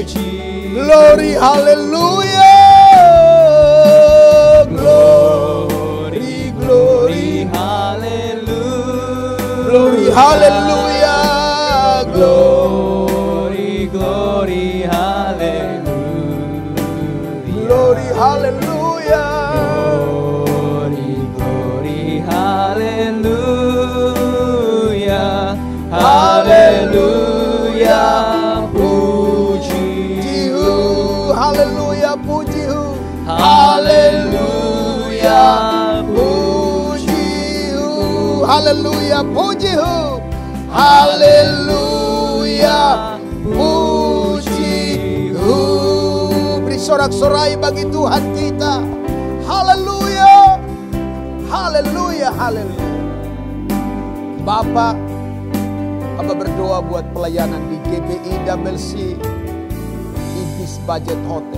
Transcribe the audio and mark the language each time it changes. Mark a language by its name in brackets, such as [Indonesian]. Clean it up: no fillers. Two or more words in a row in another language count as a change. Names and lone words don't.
[English] Glory, haleluya. Glory, glory, haleluya. Glory, haleluya. Glory, glory, haleluya. Glory, haleluya. Glory, glory, haleluya. [Indonesian] Haleluya. Haleluya, puji-Hu. Haleluya, puji-Hu. Haleluya, puji-Hu. Haleluya, puji-Hu. Beri sorak-sorai bagi Tuhan kita. Haleluya. Haleluya, haleluya. Bapak, Aba berdoa buat pelayanan di GBI WC Ibis Budget Hotel.